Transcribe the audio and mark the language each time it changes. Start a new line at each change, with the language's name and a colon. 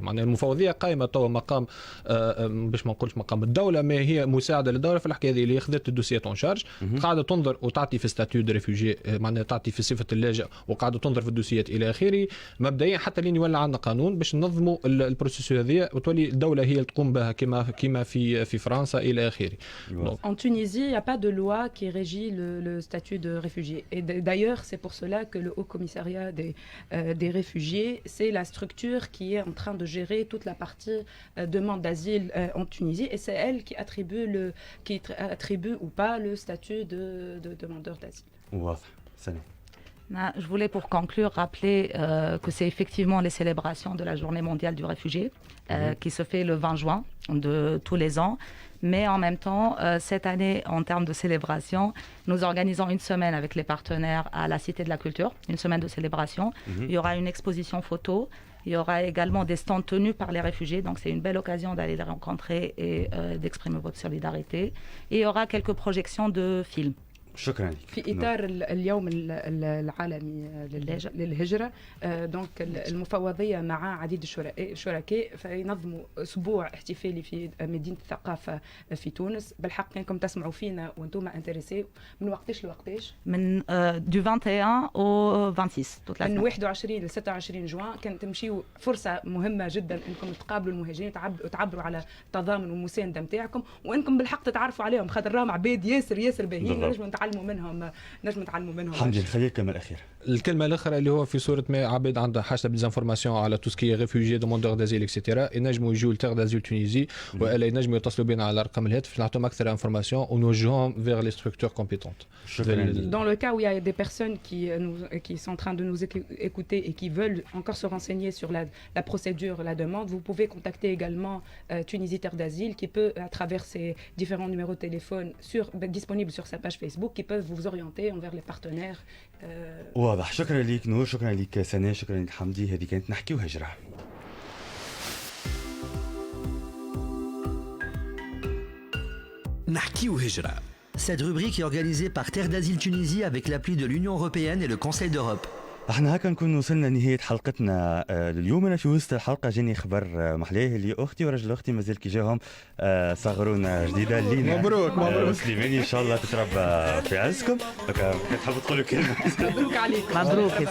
Arabic: معناها المفوضيه قائمه توا مقام باش ما نقولش مقام الدوله، ما هي مساعده للدوله في الحكايه هذه اللي اخذت الدوسيات اون شارج، قاعده تنظر وتعطي في ستاتيو دو ريفوجي، معناها تعطي في صفه اللاجئ وقاعده تنظر في الدوسيات الى اخره. مبدئيا حتى لين يولى عندنا قانون باش ننظموا البروسيس هذه وتولي الدوله هي اللي تقوم بها كما في فرنسا الى اخره.
French: En Tunisie, il n'y a pas de loi qui régit le statut de réfugié. Et d'ailleurs, c'est pour cela que le Haut Commissariat des réfugiés, c'est la structure qui est en train de gérer toute la partie demande d'asile en Tunisie. Et c'est elle qui attribue ou pas le statut de demandeur d'asile. Je voulais pour conclure rappeler que c'est effectivement les célébrations de la Journée mondiale du réfugié qui se fait le 20 juin de tous les ans. Mais en même temps, cette année, en termes de célébration, nous organisons une semaine avec les partenaires à la Cité de la Culture, une semaine de célébration. Il y aura une exposition photo. Il y aura également des stands tenus par les réfugiés, donc c'est une belle occasion d'aller les rencontrer et d'exprimer votre solidarité. Et il y aura quelques projections de films.
Arabic: شكرا لك. في اطار اليوم العالمي للهجره، دونك المفوضيه مع عديد الشركاء فينظموا اسبوع احتفالي في مدينه الثقافه في تونس. بالحق انكم تسمعوا فينا وانتم انتريسي من وقتاش لوقتاش؟ من دو 21 au 26 من 21 ل 26 جوان. كانت تمشيو فرصه مهمه جدا انكم تقابلوا المهاجرين وتعبروا على التضامن والمسانده نتاعكم، وانكم بالحق تتعرفوا عليهم خاطر راهم عباد ياسر باهيين نجموا نتعلموا منهم. حمدي نخلي الكلمه الاخيره. الكلمه الاخرى اللي هو في صوره ما عباد عندها حاجه بالانفورماسيون على تو سكي ريفوجي دوموندور دازيل اكسيتيرا، ينجموا يجوا لتيغ دازيل تونيزي والا ينجموا يتصلوا بنا على رقم الهاتف نعطيهم اكثر انفورماسيون ونوجههم فيغ لي ستركتور كومبيتونت.
French: Dans le cas où il y a des personnes qui sont en train de nous écouter et qui veulent encore se renseigner sur la procédure, la demande, vous pouvez contacter également Tunisie Terre d'Asile qui peut, à travers ses différents numéros de téléphone disponibles sur sa page Facebook, qui peuvent vous orienter envers les partenaires.
Arabic: واضح. شكرا لك نور، شكرا لك سناء، شكرا لك حمدي. هذه كانت نحكي وهجرة. نحكي وهجرة.
French: Cette rubrique est organisée par Terre d'Asile Tunisie avec l'appui de l'Union Européenne et le Conseil d'Europe.
Arabic: احنا هكا نكون وصلنا لنهايه حلقتنا اليوم. انا في وسط الحلقه جاني خبر محلاه اللي اختي ورجل اختي مازال كي جاهم صغرونه جديده لينا. مبروك سليماني ان شاء الله تتربى في عزكم. هكا تحب تقولوا كلمه؟ مبروك عليك. مبروك يا سيدي.